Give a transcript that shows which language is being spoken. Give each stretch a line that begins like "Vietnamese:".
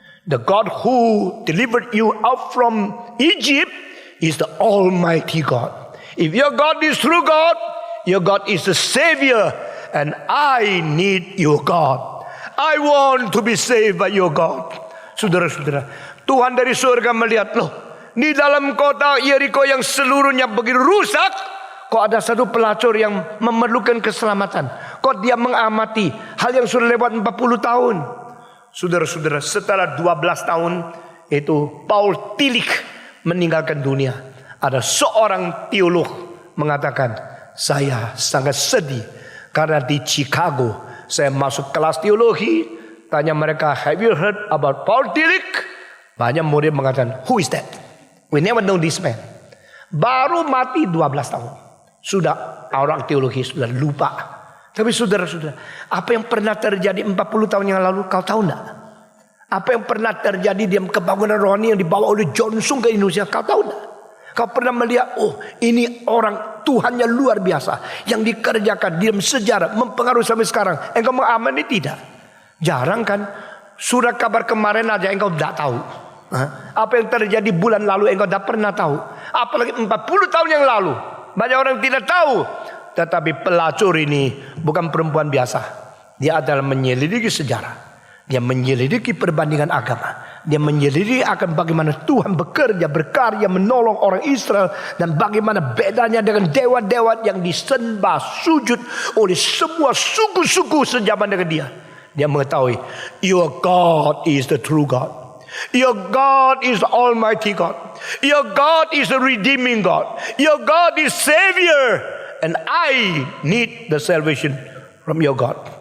English: The God who delivered you out from Egypt is the Almighty God. If your God is true God, your God is the Savior, and I need your God. I want to be saved by your God.
Indonesian: Saudara-saudara, Tuhan dari surga melihat, loh, di dalam kota Yeriko yang seluruhnya begitu rusak, kok ada satu pelacur yang memerlukan keselamatan. Kok dia mengamati hal yang sudah lewat 40 tahun. Saudara-saudara, setelah 12 tahun itu Paul Tillich meninggalkan dunia. Ada seorang teolog mengatakan, saya sangat sedih karena di Chicago saya masuk kelas teologi, tanya mereka,
English: have you heard about Paul Tillich?
Indonesian: Banyak murid mengatakan,
English: who is that? We never know this man.
Indonesian: Baru mati 12 tahun. Sudah orang teologi sudah lupa. Tapi saudara-saudara, apa yang pernah terjadi 40 tahun yang lalu, kau tahu enggak? Apa yang pernah terjadi di kebangunan rohani yang dibawa oleh John Sung ke Indonesia, kau tahu enggak? Kau pernah melihat, oh ini orang Tuhannya luar biasa, yang dikerjakan di dalam sejarah, mempengaruhi sampai sekarang. Engkau mengamini tidak? Jarang kan? Surat kabar kemarin aja engkau tidak tahu. Apa yang terjadi bulan lalu engkau tidak pernah tahu. Apalagi 40 tahun yang lalu. Banyak orang tidak tahu. Tetapi pelacur ini bukan perempuan biasa. Dia adalah menyelidiki sejarah. Dia menyelidiki perbandingan agama. Dia menyelidiki akan bagaimana Tuhan bekerja, berkarya, menolong orang Israel. Dan bagaimana bedanya dengan dewa-dewa yang disembah, sujud oleh semua suku-suku sejaman dengan dia. Dia mengetahui,
English: your God is the true God. Your God is the Almighty God. Your God is the redeeming God. Your God is Savior. And I need the salvation from your God.